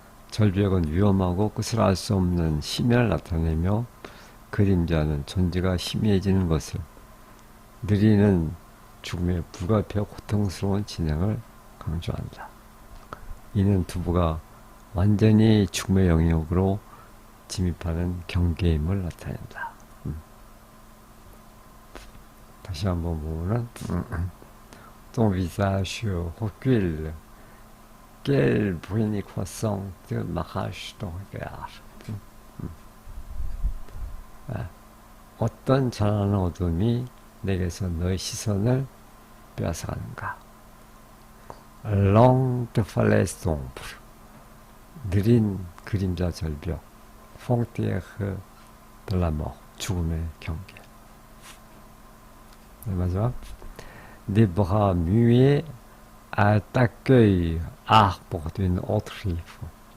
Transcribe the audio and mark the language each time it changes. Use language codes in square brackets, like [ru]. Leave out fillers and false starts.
[ko] 절벽은 위험하고 끝을 알 수 없는 심연을 나타내며 그림자는 존재가 희미해지는 것을, 느리는 죽음의 불가피하고 고통스러운 진행을 강조한다. 이는 두부가 완전히 죽음의 영역으로 진입하는 경계임을 나타낸다. 다시 한번 보면은 [fr] ton visage recule, quelle bruine croissante m'arrache ton regard. [ko] 어떤 찬란한 어둠이 내게서 너의 시선을 빼앗아가는가. [fr] Longue falaise sombre, [ko] 느린 그림자 절벽, [fr] frontière de la mort, [ko] 죽음의 경계. 마지막, [fr] des bras muets à t'accueil, arbre d'une autre rive.